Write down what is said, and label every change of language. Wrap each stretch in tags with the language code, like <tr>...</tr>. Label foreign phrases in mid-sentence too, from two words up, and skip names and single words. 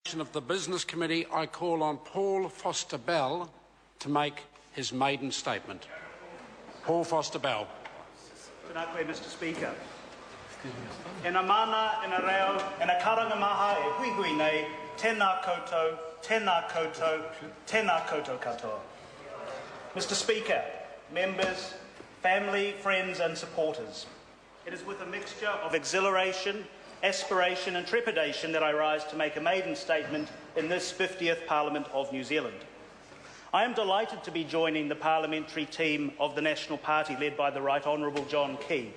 <en>of the Business Committee, I call on Paul Foster-Bell to make his maiden statement. Paul Foster-Bell. Tēnā Mr. Speaker.</en> <mi>Ena mana, ena reo, ena karanga maha e hui hui nei, tēnā koutou, tēnā koutou, tēnā koutou katoa.</mi> <en>Mr. Speaker, members, family, friends and supporters, it is with a mixture of exhilaration, aspiration and trepidation that I rise to make a maiden statement in this 50th Parliament of New Zealand. I am delighted to be joining the parliamentary team of the National Party led by the Right Honourable John Key.</en>